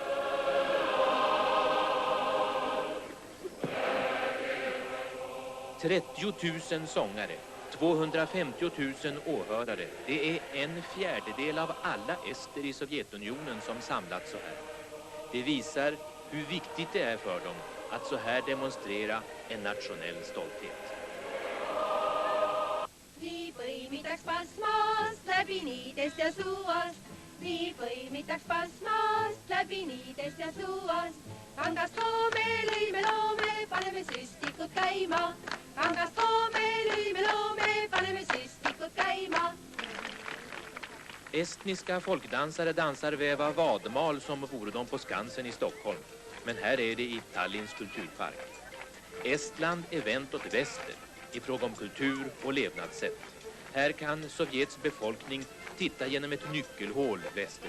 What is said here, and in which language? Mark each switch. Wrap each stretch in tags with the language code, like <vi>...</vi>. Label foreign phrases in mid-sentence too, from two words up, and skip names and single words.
<sv>...30 000 sångare, 250 000 åhörare. Det är 1/4 av alla ester i Sovjetunionen som samlats så här. Det visar hur viktigt det är för dem att så här demonstrera en nationell stolthet.</sv> <et>Nii põimitaks pasmast läbi niidest ja suast. Nii põimitaks pasmast läbi niidest ja suast. Kangast loome, paneme süstikud käima. Kangast loome, paneme süstikud käima.</et> <sv>Estniska folkdansare dansar väva vadmal som vore de på Skansen i Stockholm. Men här är det i Tallinns kulturpark. Estland är vänt åt väster i fråga om kultur och levnadssätt. Här kan Sovjets befolkning titta genom ett nyckelhål västerut.</sv>